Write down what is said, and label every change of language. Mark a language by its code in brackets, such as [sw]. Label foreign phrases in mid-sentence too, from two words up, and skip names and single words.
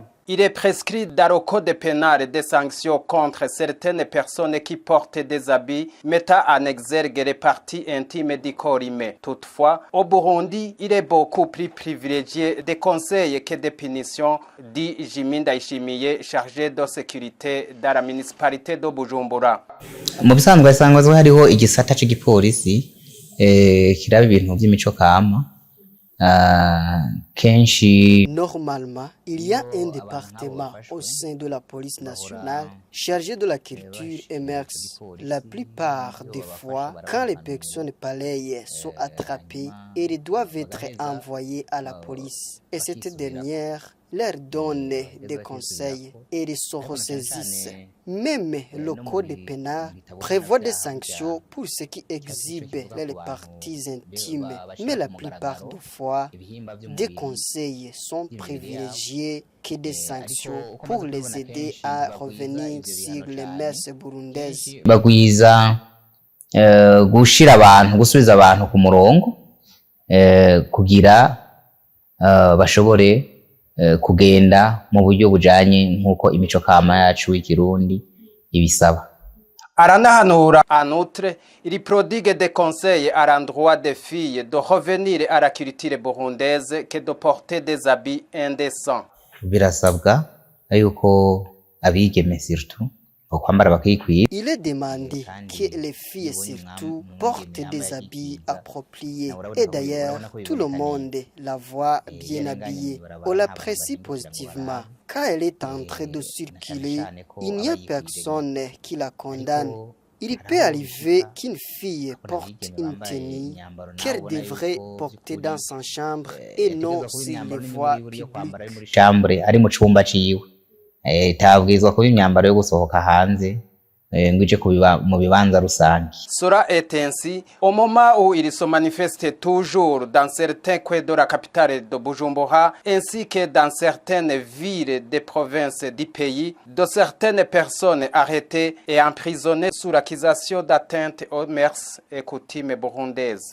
[fr] Il est prescrit dans le code pénal des sanctions contre certaines personnes qui portent des habits mettant en exergue les parties intimes du corps humain. Toutefois, au Burundi, il est beaucoup plus privilégié des conseils que des punitions, dit Jimmy Ndayishimiye, chargé de sécurité dans la municipalité de Bujumbura. [rn] Mu bisanzwe sangwa hariho igisata cy'igipolisi kiraba ibintu by'imico kama. [fr] Normalement, il y a un département au sein de la police nationale chargé de la culture et mœurs. La plupart des fois, quand les personnes pareilles sont attrapées, elles doivent être envoyées à la police. Et cette dernière leur donne des conseils et ils se ressaisissent. Même le code pénal prévoit des sanctions pour ceux qui exhibent les parties intimes, mais la plupart des fois, des conseils sont privilégiés que des sanctions pour les aider à revenir sur les mœurs burundaises. [rn] Bagwiza gushira abantu gusubiza abantu ku murongo kugira bashobore kugenda mu buryo bujanye nkuko imico kama yacu w'ikirundi ibisaba. [fr] Aranahanura en outre, il prodigue des conseils à l'endroit des filles de revenir à la culture burundaise que de porter des habits indécents. [rn] Birasabwa yuko abigeme surtout [fr] il est demandé que les filles surtout portent des habits appropriés. Et d'ailleurs, tout le monde la voit bien habillée. On l'apprécie positivement. Quand elle est en train de circuler, il n'y a personne qui la condamne. Il peut arriver qu'une fille porte une tenue qu'elle devrait porter dans sa chambre et non sur les voies publiques. [rn] Tabwirizwa kuba imyambaro yo gusohoka hanze ngije kubiba mu bibanza rusangi. [fr] Cela est ainsi au moment où il se manifeste toujours dans certains coins de la capitale de Bujumbura ainsi que dans certaines villes des provinces du pays de certaines personnes arrêtées et emprisonnées sous l'accusation d'atteinte aux mœurs et coutumes burundaises.